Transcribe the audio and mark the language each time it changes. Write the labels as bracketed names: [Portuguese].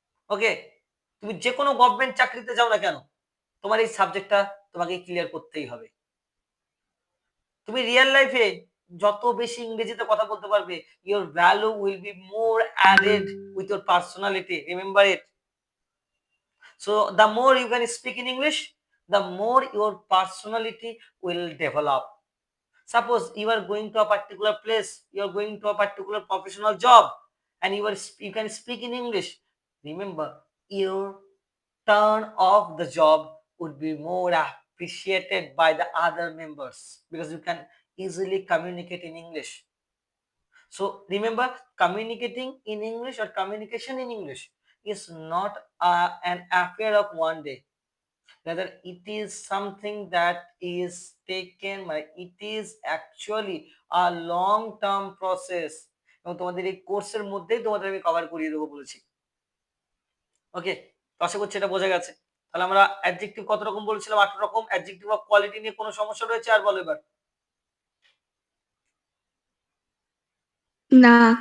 [Bangla] ওকে, তুমি যে কোনো গভর্নমেন্ট চাকরিতে যাও না কেন, তোমার এই সাবজেক্টটা তোমাকে ক্লিয়ার করতেই হবে। তুমি রিয়েল লাইফে যত বেশি ইংরেজিতে কথা বলতে পারবে, [English] Your value will be more added with your personality, remember it. So the more you can speak in English, the more your personality will develop. Suppose you are going to a particular place, you are going to a particular professional job, and you can speak in English. Remember, your turn of the job would be more appreciated by the other members because you can easily communicate in English. So remember, communicating in English or communication in English is not an affair of one day. Rather, it is something that is taken, it is actually a long term process. [Bangla] এবং তোমাদের এই কোর্সের মধ্যেই তোমাদের আমি cover করিয়ে দেবো বলেছি। ওকে, তো আশা করছি এটা বোঝা গেছে। তাহলে আমরা অ্যাডজেক্টিভ কত রকম বলছিলাম? 8 রকম। অ্যাডজেক্টিভ অফ কোয়ালিটি নিয়ে কোনো সমস্যা রয়েছে? আর বলো এবার। না।